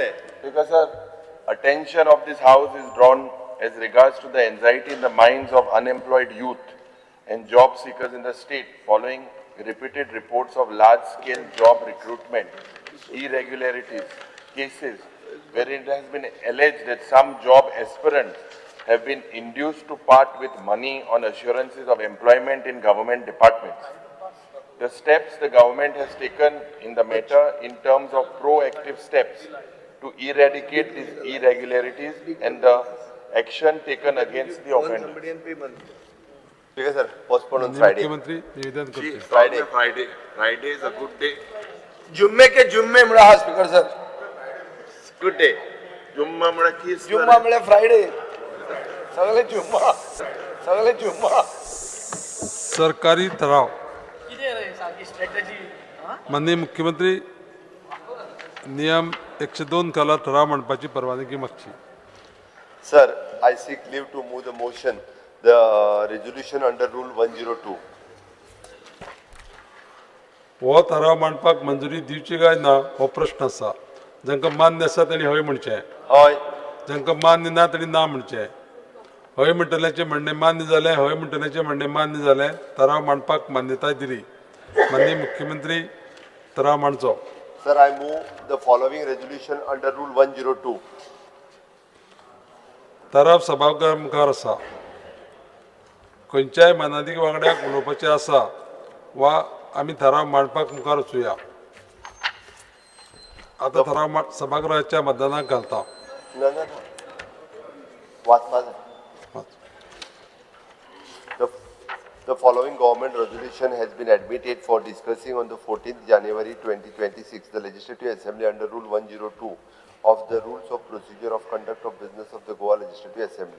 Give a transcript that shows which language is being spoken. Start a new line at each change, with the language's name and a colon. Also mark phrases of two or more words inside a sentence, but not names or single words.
English: Because sir, attention of this house is drawn as regards to the anxiety in the minds of unemployed youth and job seekers in the state following repeated reports of large-scale job recruitment, irregularities, cases wherein it has been alleged that some job aspirants have been induced to part with money on assurances of employment in government departments. The steps the government has taken in the matter in terms of proactive steps to eradicate these irregularities and the action taken against the offenders. Speaker sir, postpone on Friday.
Konkani: मुख्यमंत्री निवेदन करते
English: Friday is a good day.
Hindi: जुम्मे के जुम्मे
Konkani: म्हणा हा स्पीकर सर.
English: Good day.
Konkani: जुम्मा म्हणा की जुम्मा म्हळ्यार फ्रायडे. सगळे जुम्मा. सगळे जुम्मा. सरकारी ठराव कितें रे सारकी स्ट्रॅटजी माननीय मुख्यमंत्री नियम 102 खाला ठराव म्हणपाची परवानगी मागची
English: Sir, I seek leave to move the motion, the resolution under Rule 102.
Konkani: हो ठराव मांडपाक मंजुरी दिवची काय ना हो प्रश्न आसा जांकां मान्य आसा तांणी हय म्हणचें हय. जांकां मान्य ना तांणी ना म्हणचें हय म्हणटल्याचें म्हणणें मान्य जालें हय म्हणटल्याचें म्हणणें मान्य जालें ठराव मांडपाक मान्यताय दिली माननीय मुख्यमंत्री ठराव मांडचो
English: Sir, I move the following resolution under Rule 102.
Konkani: ठराव सभाघरा मुखार आसा खंयच्याय मानाधिक वांगड्याक उलोवपाचें आसा वा आमी ठराव मांडपाक मुखार वचुया आतां ठराव सभागृहाच्या मतदानाक घालता
English: No, no, no. What? The following government resolution has been admitted for discussing on the 14th January 2026, the Legislative Assembly under Rule 102 of the Rules of Procedure of Conduct of Business of the Goa Legislative Assembly.